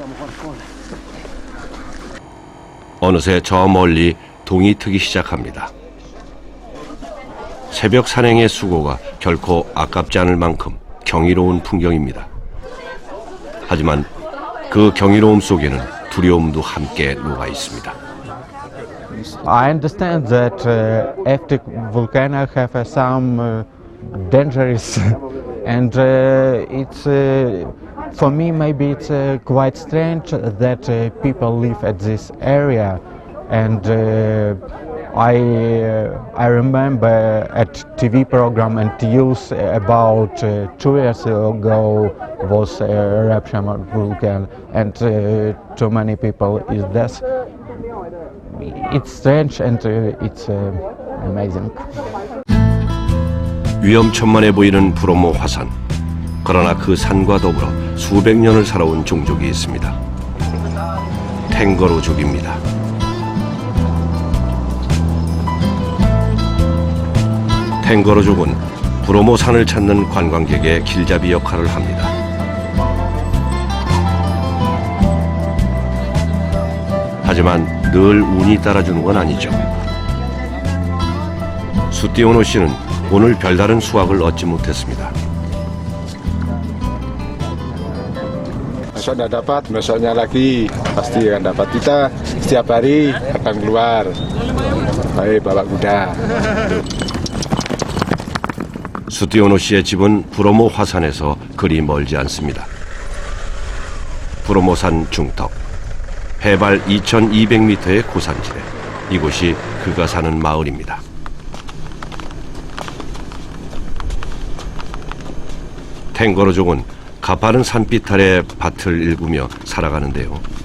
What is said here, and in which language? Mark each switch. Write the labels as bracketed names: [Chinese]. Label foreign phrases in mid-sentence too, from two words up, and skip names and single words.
[Korean] 어느새 저 멀리 동이 트기 시작합니다. 새벽 산행의 수고가 결코 아깝지 않을 만큼 경이로운 풍경입니다. 하지만 그 경이로움 속에는 두려움도 함께 녹아 있습니다. [English] I understand that active volcanoes have some dangerous, and it's for me maybe it's quite strange that people live at this area, and I remember at TV program and news about 2 years ago was a eruption of volcano, and too many people is dead. It's strange and it's amazing. [Korean] 위험천만해 보이는 브로모 화산. 그러나 그 산과 더불어 수백 년을 살아온 종족이 있습니다. 탱거로족입니다. 탱거로족은 브로모 산을 찾는 관광객의 길잡이 역할을 합니다. 하지만 늘 운이 따라주는 건 아니죠. 수띠오노 씨는 오늘 별다른 수확을 얻지 못했습니다. [Indonesian] Besok tidak dapat, besoknya lagi pasti akan dapat. Kita setiap hari akan keluar, baik bawa kuda. [Korean] 수띠오노 씨의 집은 브로모 화산에서 그리 멀지 않습니다. 브로모산 중턱, 해발 2200m의 고산지대, 이곳이 그가 사는 마을입니다. 탱거로족은 가파른 산빛 아래 밭을 일구며 살아가는데요.